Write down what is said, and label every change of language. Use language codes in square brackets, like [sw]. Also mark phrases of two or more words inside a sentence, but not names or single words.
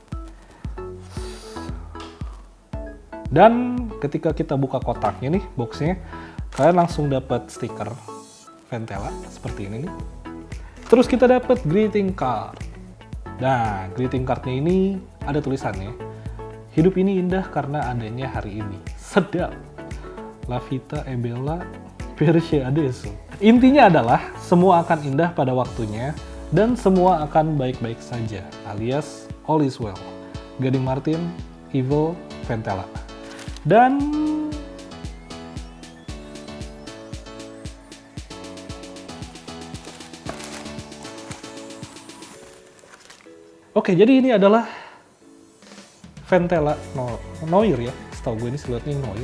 [id] Dan ketika kita buka kotaknya nih, boxnya, kalian langsung dapat stiker Ventela seperti ini nih. Terus kita dapat [en] greeting card. [id] Nah, [en] greeting cardnya [id] ini ada tulisannya, hidup ini indah karena adanya hari ini. Sedap. [it] La vita è bella perché adesso. [id] Intinya adalah semua akan indah pada waktunya dan semua akan baik-baik saja, alias [en] all is well. [id] Gading Martin, Evo, Ventela. Dan oke, jadi ini adalah Ventela Noir ya, setahu gue ini siluetnya Noir.